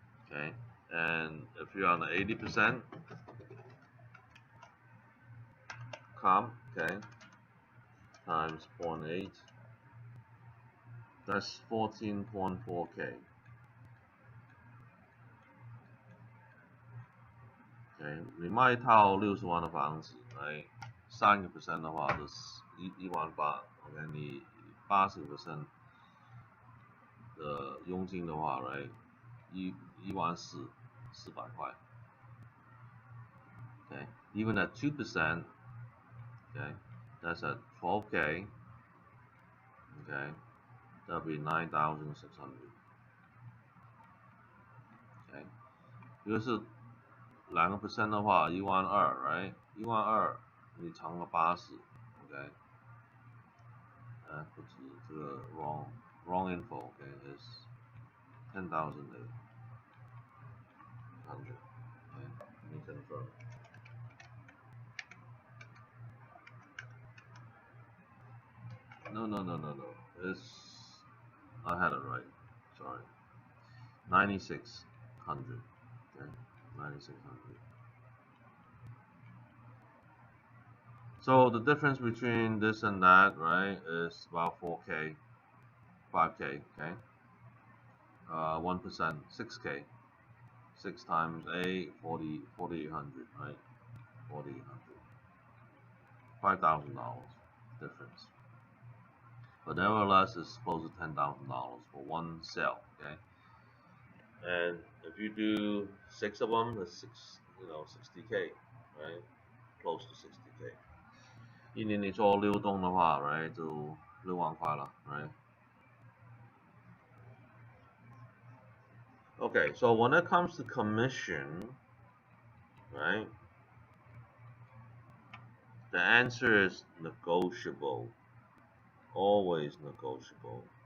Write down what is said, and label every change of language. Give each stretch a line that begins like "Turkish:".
English: Okay, and if you're on the 80% comp, okay, times 0.8, that's 14.4k.
Chinese: Okay, 你卖一套60万的房子，3% 的话就是1万8。OK， 你 80% 的佣金的话 ，right， 11400块。
English: Okay, even at 2%, okay, that's at 12K. Okay, that'll be 9,600.
Chinese: Okay, 这个是2% 的话，12000 ，right？ 12000你乘了80 ，OK？不止这个
English: wrong info，
Chinese: OK？
English: is 10,800. Okay, let me confirm. No. It's I had it right. Sorry. 9,600. Okay, 9,600. So the difference between this and that, right, is about 4K, 5K, okay? 1%, 6K. 6 times 8, 4,800, right? 4,800. $5,000 difference. But nevertheless, it's close to $10,000 for one sale, okay? And if you do 6 of them, that's 60K, right? Close to 60K.
Chinese: 一年你做6栋的话 ，right 就6万块了 ，right?
English: Okay, so when it comes to commission, right? The answer is negotiable. Always negotiable.